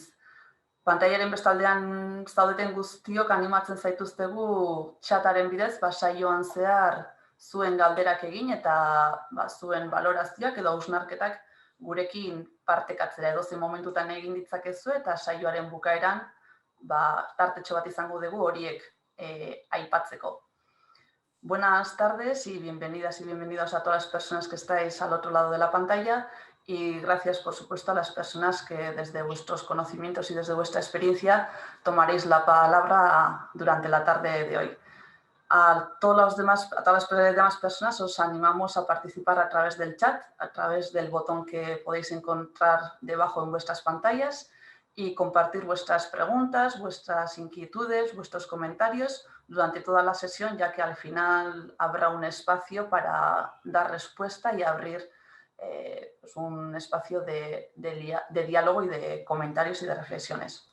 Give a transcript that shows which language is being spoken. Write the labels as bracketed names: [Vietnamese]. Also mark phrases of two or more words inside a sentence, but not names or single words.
[Basque] Pantailaren bestaldean zaudeten guztiok animatzen zaituztegu txataren bidez saioan zehar zuen galderak egin eta zuen balorazioak edo hausnarketak gurekin partekatzera edozein momentutan egin ditzakezu eta saioaren bukaeran tartetxo bat izango dugu horiek aipatzeko. [Spanish] Buenas tardes y bienvenidas y bienvenidos a todas las personas que estáis al otro lado de la pantalla y gracias, por supuesto, a las personas que desde vuestros conocimientos y desde vuestra experiencia tomaréis la palabra durante la tarde de hoy. A todas las demás personas os animamos a participar a través del chat, a través del botón que podéis encontrar debajo en vuestras pantallas y compartir vuestras preguntas, vuestras inquietudes, vuestros comentarios durante toda la sesión, ya que al final habrá un espacio para dar respuesta y abrir un espacio de diálogo y de comentarios y de reflexiones.